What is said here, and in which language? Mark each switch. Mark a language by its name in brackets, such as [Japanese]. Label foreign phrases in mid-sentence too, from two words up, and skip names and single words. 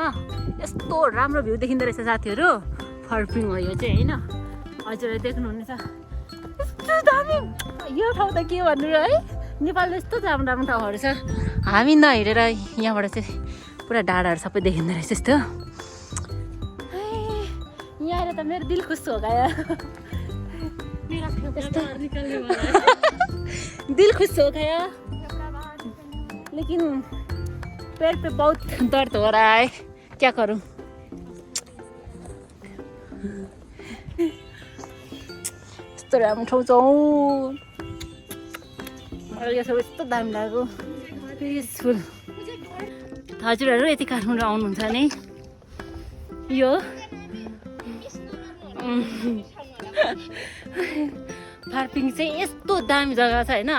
[Nepali] यस्तो राम्रो भ्यू देखिँदो रहेछ साथीहरू। फर्पिङ हो यो चाहिँ होइन, हजुरहरूले देख्नुहुनेछ। यस्तो दामी यो ठाउँ त के भन्नु र है, नेपालमा यस्तो राम्रो ठाउँहरू छ। हामी नहिँडेर यहाँबाट चाहिँ पुरा डाँडाहरू सबै देखिँदो रहेछ यस्तो। यहाँ आएर त मेरो दिल खुस हो गयो, [Hindi] दिल खुश हो गया, लेकिन पैर पे बहुत दर्द हो रहा है, क्या करूं। [Nepali] यस्तो राम्रो ठाउँ छ यो सब, यस्तो दामी लाग्यो, पिसफुल। हजुरहरू यति काठमाडौँ आउनुहुन्छ भने यो फर्पिङ चाहिँ यस्तो दामी जग्गा छ होइन।